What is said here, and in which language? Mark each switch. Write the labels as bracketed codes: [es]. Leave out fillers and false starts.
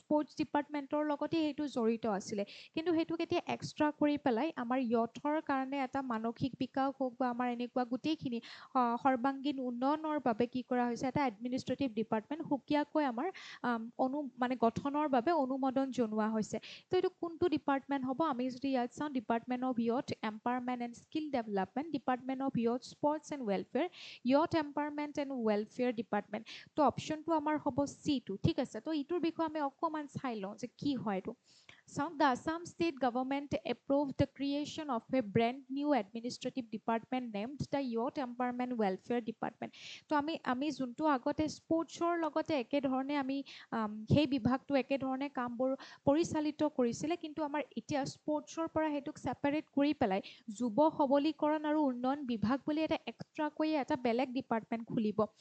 [as] Sports ডিপাৰ্টমেণ্টৰ লগতে সেইটো জড়িত আছিলে, কিন্তু সেইটোক এতিয়া এক্সট্ৰা কৰি পেলাই আমাৰ ইয়থৰ কাৰণে এটা মানসিক বিকাশ হওক বা আমাৰ এনেকুৱা গোটেইখিনি সৰ্বাংগীন উন্নয়নৰ বাবে কি কৰা হৈছে, এটা এডমিনিষ্ট্ৰেটিভ ডিপাৰ্টমেণ্ট সুকীয়াকৈ আমাৰ গঠনৰ বাবে অনুমোদন জনোৱা হৈছে। তো এইটো কোনটো ডিপাৰ্টমেণ্ট হ'ব? আমি যদি ইয়াত চাওঁ, department of youth empowerment and skill development, department of youth sports and welfare, youth empowerment and welfare department. তো অপশ্যনটো আমাৰ হ'ব C2। ঠিক আছে, তো এইটোৰ বিষয়ে আমি অকণমান চাই লওঁ যে কি হয় এইটো। [en] So, the Assam state government approved the creation of a brand new administrative department named the Youth Empowerment Welfare Department. [as] তো আমি যোনটো আগতে স্পৰ্টছৰ লগতে একেধৰণে আমি সেই বিভাগটো একেধৰণে কামবোৰ পৰিচালিত কৰিছিলে, কিন্তু আমাৰ এতিয়া স্পৰ্টছৰ পৰা সেইটোক ছেপাৰেট কৰি পেলাই যুৱ সবলীকৰণ আৰু উন্নয়ন বিভাগ বুলি এটা এক্সট্ৰাকৈ এটা বেলেগ ডিপাৰ্টমেণ্ট খুলিব।